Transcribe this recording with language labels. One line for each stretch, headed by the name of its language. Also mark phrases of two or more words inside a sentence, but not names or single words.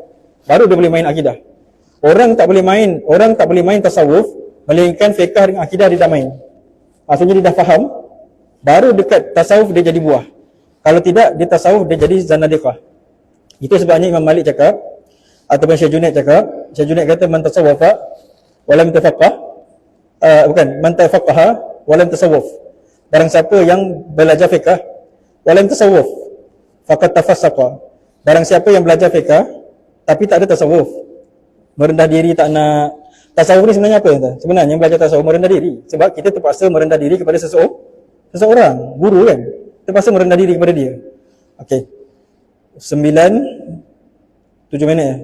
Malay: Baru dia boleh main akidah. Orang tak boleh main tasawuf melainkan fiqah dengan akidah dia dah main. Maksudnya dia dah faham, baru dekat tasawuf dia jadi buah. Kalau tidak, dia tasawuf dia jadi zanadiqah. Itu sebabnya Imam Malik cakap, ataupun Syekh Junaid cakap, Syekh Junaid kata
Arabic: من تصوّف ولم تفقّه, من تفقّه ولم تصوّف.
Malay: Barang siapa yang belajar fiqh
Arabic: ولم تصوّف فقد تفسّق.
Malay: Barang siapa yang belajar fiqh tapi tak ada tasawuf, merendah diri, tak nak. Tasawuf ni sebenarnya apa? Sebenarnya belajar tasawuf merendah diri. Sebab kita terpaksa merendah diri kepada seseorang, guru kan. Terpaksa merendah diri kepada dia. Okey. 7 minit.